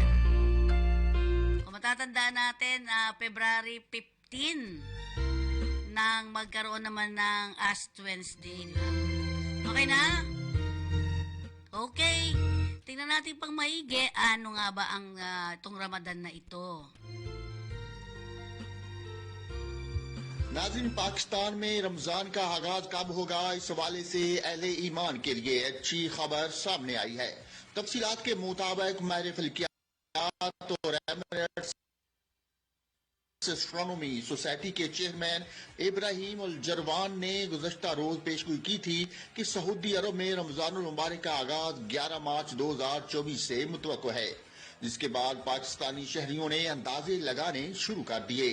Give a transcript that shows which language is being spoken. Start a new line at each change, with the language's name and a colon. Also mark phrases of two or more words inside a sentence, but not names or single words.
Filipino: Kung matatandaan natin, February 15 nang magkaroon naman ng Ash Wednesday. Di ba? Okay na? Okay. Tingnan natin pang maigi, ano nga ba ang itong Ramadan na ito.
Urdu: ناظرین، پاکستان میں رمضان کا آغاز کب ہوگا، اس حوالے سے اہل ایمان کے لیے اچھی خبر سامنے آئی ہے. تفصیلات کے مطابق ماہر فلکیات اور ایمریٹس ایسٹرونومی سوسائٹی کے چیئرمین ابراہیم ال جروان نے گزشتہ روز پیشگوئی کی تھی کہ سعودی عرب میں رمضان المبارک کا آغاز 11 مارچ 2024 سے متوقع ہے، جس کے بعد پاکستانی شہریوں نے اندازے لگانے شروع کر دیے.